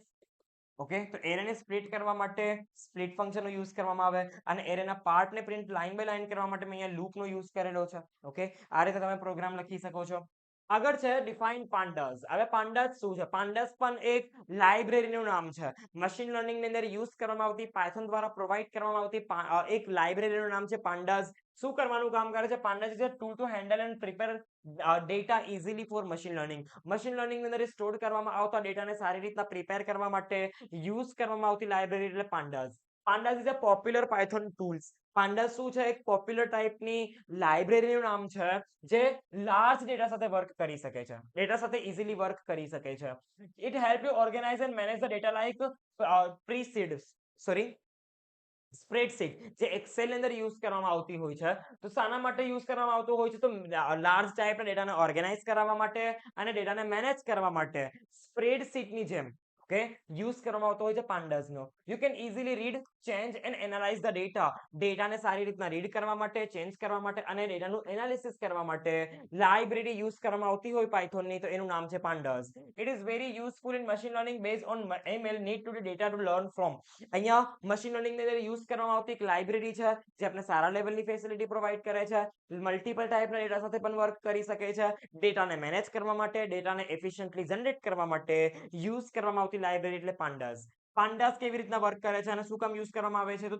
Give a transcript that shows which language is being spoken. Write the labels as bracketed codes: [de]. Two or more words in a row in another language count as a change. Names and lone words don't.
[gu] ઓકે, તો એરેને સ્પ્લિટ કરવા માટે સ્પ્લિટ ફંક્શનનો યુઝ કરવામાં આવે, અને એરેના પાર્ટને [en] print line by line [gu] કરવા માટે મેં અહીંયા લૂપનો યુઝ કરેલો છે. ઓકે, આ રીતે તમે પ્રોગ્રામ લખી શકો છો. આગળ છે ડિફાઇન pandas. હવે pandas શું છે? pandas પણ એક લાઇબ્રેરીનું નામ છે. [en] machine learning [gu] ની અંદર યુઝ કરવામાં આવતી, પાયથન દ્વારા પ્રોવાઈડ કરવામાં આવતી એક લાઇબ્રેરીનું નામ છે pandas. શું કરવાનું કામ કરે છે? [en] Pandas is a tool to handle and prepare data easily for machine learning. machine learning [gu] ની અંદર સ્ટોર કરવામાં આવતા ડેટાને સારી રીતના પ્રિપેર કરવા માટે યુઝ કરવામાં આવતી લાઇબ્રેરી એટલે pandas. [en] Pandas is a popular Python tools. [gu] pandas શું છે? એક પોપ્યુલર ટાઈપની લાઇબ્રેરીનું નામ છે જે [en] large data [gu] સાથે વર્ક કરી શકે છે, ડેટા સાથે [en] easily work [gu] કરી શકે છે. [en] It help you organize and manage the data like spreadsheet [gu] જે એક્સેલ ની અંદર યુઝ કરવામાં આવતી હોય છે. તો શાના માટે યુઝ કરવામાં આવતું હોય છે? તો લાર્જ ટાઈપના ડેટાને ઓર્ગેનાઇઝ કરવા માટે અને ડેટાને મેનેજ કરવા માટે સ્પ્રેડશીટની જેમ ઓકે યુઝ કરવામાં આવતો હોય છે pandas નો. [en] You can easily read, change and analyze the data. [gu] ડેટાને સારી રીતના રીડ કરવા માટે, ચેન્જ કરવા માટે અને ડેટાનું એનાલિસિસ કરવા માટે લાઇબ્રેરી યુઝ કરવામાં આવતી હોય Python ની, તો એનું નામ છે pandas. [en] It is very useful in machine learning based on ML need to the data to learn from. [gu] અહીંયા [en] machine learning [gu] ની અંદર યુઝ કરવામાં આવતી એક લાઇબ્રેરી છે જે આપણે સારા લેવલની ફેસિલિટી પ્રોવાઈડ કરે છે, મલ્ટિપલ ટાઈપના ડેટા સાથે પણ વર્ક કરી શકે છે, ડેટાને મેનેજ કરવા માટે, ડેટાને [en] efficiently generate [gu] કરવા માટે યુઝ કરવામાં આવતી લાઇબ્રેરી એટલે pandas. pandas કેવી રીતના વર્ક કરે છે અને શું કામ યુઝ કરવામાં આવે છે?